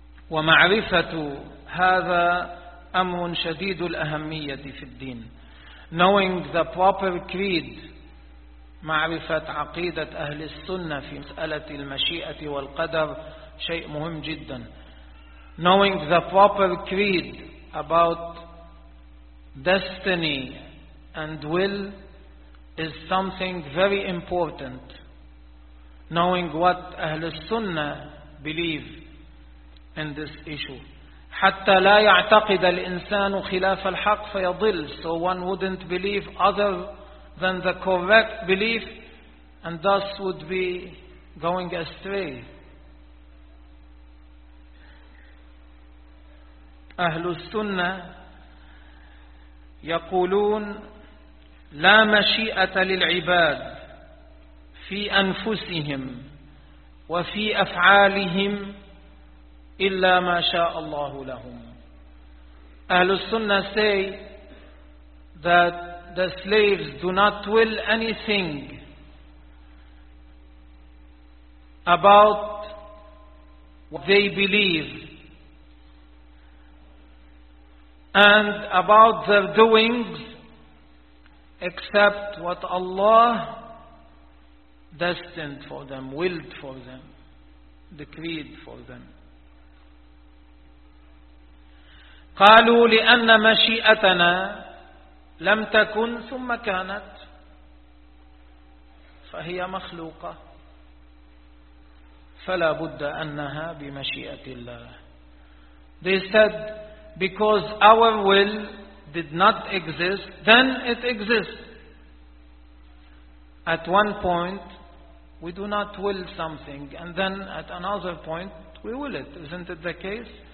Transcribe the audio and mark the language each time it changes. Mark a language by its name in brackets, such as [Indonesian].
[Arabic] ومعرفة هذا أمر شديد الأهمية في الدين. [English] Knowing the proper creed, [Arabic] معرفة عقيدة أهل السنة في مسألة المشيئة والقدر شيء مهم جدا. [English] Knowing the proper creed about destiny and will is something very important. Knowing what أهل السنة believe in this issue. [Arabic] حتى لا يعتقد الإنسان خلاف الحق فيضل. [English] So one wouldn't believe other than the correct belief and thus would be going astray. [Arabic] أهل السنة يقولون لا مشيئة للعباد في أنفسهم وفي أفعالهم إلا ما شاء الله لهم. [English] أهل السنة say that the slaves do not will anything about what they believe and about their doings except what Allah destined for them, willed for them, decreed for them. [Arabic] قالوا لأن مشيئتنا لم تكن ثم كانت فهي مخلوقة فلا بد أنها بمشيئة الله. [English] They said because our will did not exist, then it exists. At one point we do not will something and then at another point we will it. Isn't it the case?